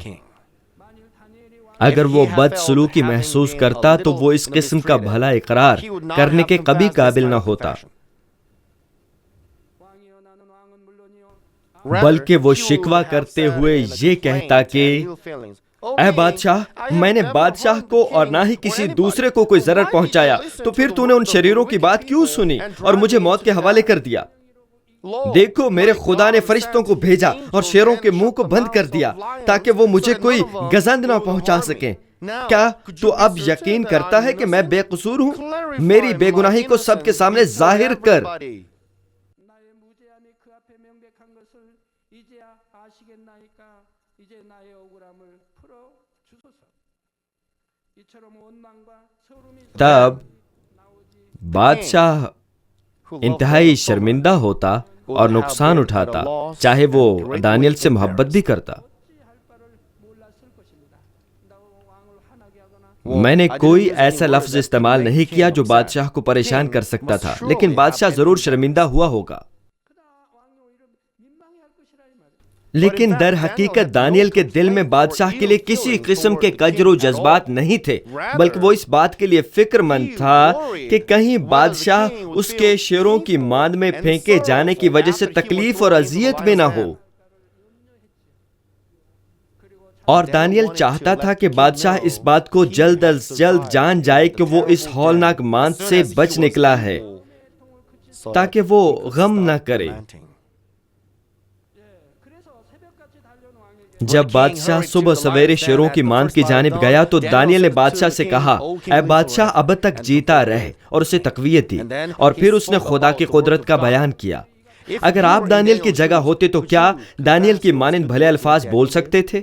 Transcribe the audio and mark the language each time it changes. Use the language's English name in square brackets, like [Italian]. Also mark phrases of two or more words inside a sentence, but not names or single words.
[Urdu] اگر وہ بد سلوکی محسوس کرتا تو وہ اس قسم کا بھلا اقرار کرنے کے کبھی قابل نہ ہوتا، بلکہ وہ شکوہ کرتے ہوئے یہ کہتا کہ اے بادشاہ، میں نے بادشاہ کو اور نہ ہی کسی دوسرے کو کوئی ضرر پہنچایا، تو پھر تو نے ان شریروں کی بات کیوں سنی اور مجھے موت کے حوالے کر دیا؟ دیکھو، میرے خدا نے فرشتوں کو بھیجا اور شیروں کے منہ کو بند کر دیا تاکہ وہ مجھے کوئی گزند نہ پہنچا سکیں۔ کیا تو اب یقین کرتا ہے کہ میں بے قصور ہوں؟ میری بے گناہی کو سب کے سامنے ظاہر کر۔ [Korean] 나의 무죄함이 그 앞에 명백한 것을 이제야 아시겠나이까? 이제 나의 억울함을 풀어 주소서. 이처럼 원망과 서름이 [Urdu] تب بادشاہ انتہائی شرمندہ ہوتا اور نقصان اٹھاتا، چاہے وہ دانیل سے محبت بھی کرتا۔ [Korean] 할 바를 몰랐을 것입니다. 왕을 화나게 하거나 [Urdu] میں نے کوئی ایسا لفظ استعمال نہیں کیا جو بادشاہ کو پریشان کر سکتا تھا، لیکن بادشاہ ضرور شرمندہ ہوا ہوگا۔ [Korean] 왕이 오히려 민망해 할 것이라 이 말이에요. [Urdu] لیکن در حقیقت دانیل کے دل میں بادشاہ کے لیے کسی قسم کے کجر و جذبات نہیں تھے، بلکہ وہ اس بات کے لیے فکر مند تھا کہ کہیں بادشاہ اس کے شیروں کی ماند میں پھینکے جانے کی وجہ سے تکلیف اور اذیت میں نہ ہو۔ اور دانیل چاہتا تھا کہ بادشاہ اس بات کو جلد از جلد جان جائے کہ وہ اس ہولناک ماند سے بچ نکلا ہے، تاکہ وہ غم نہ کرے۔ [Korean] 그래서 새벽같이 달려온 왕에게 [Urdu] جب بادشاہ صبح سویرے شیروں کی ماند کی جانب گیا تو دانیل نے بادشاہ سے کہا، اے بادشاہ اب تک جیتا رہے، اور اسے تقویت دی، اور پھر اس نے خدا کی قدرت کا بیان کیا۔ اگر آپ دانیل کی جگہ ہوتے تو کیا دانیل کی مانند بھلے الفاظ بول سکتے تھے؟